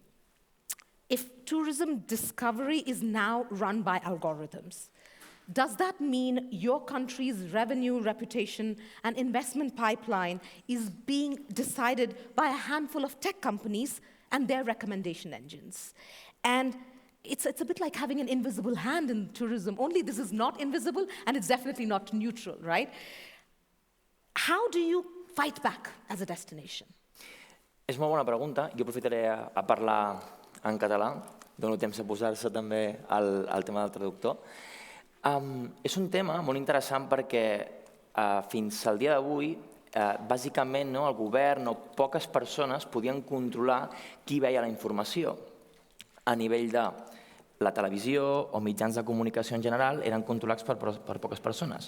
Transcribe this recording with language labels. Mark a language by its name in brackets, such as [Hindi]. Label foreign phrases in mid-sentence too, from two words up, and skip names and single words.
[English] If tourism discovery is now run by algorithms, does that mean your country's revenue, reputation, and investment pipeline is being decided by a handful of tech companies and their recommendation engines? And it's a bit like having an invisible hand in tourism, only this is not invisible and it's definitely not neutral, right? How do you fight back as a destination? [Catalan] És molt bona pregunta. Jo aprofitaré a parlar en català. Dono temps a posar-se també al tema del traductor. És un tema molt interessant perquè fins al dia d'avui, bàsicament el govern o poques persones podien controlar qui veia la informació a nivell de la televisió o mitjans de comunicació en general eren controlats per poques persones.